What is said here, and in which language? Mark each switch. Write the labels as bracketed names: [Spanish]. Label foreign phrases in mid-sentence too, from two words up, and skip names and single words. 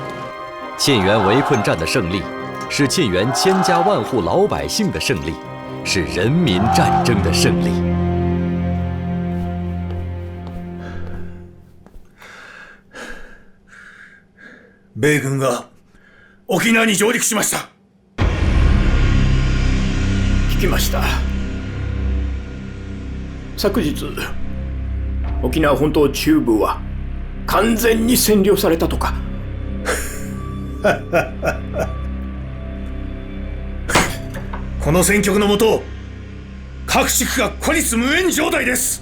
[Chinese] 沁园围困战的胜利，是沁园千家万户老百姓的胜利，是人民战争的胜利。 [Japanese] 米軍が沖縄に上陸しました。聞きました。昨日、沖縄本島中部は完全に占領されたとか。この戦局のもと、各地区が孤立無援状態です。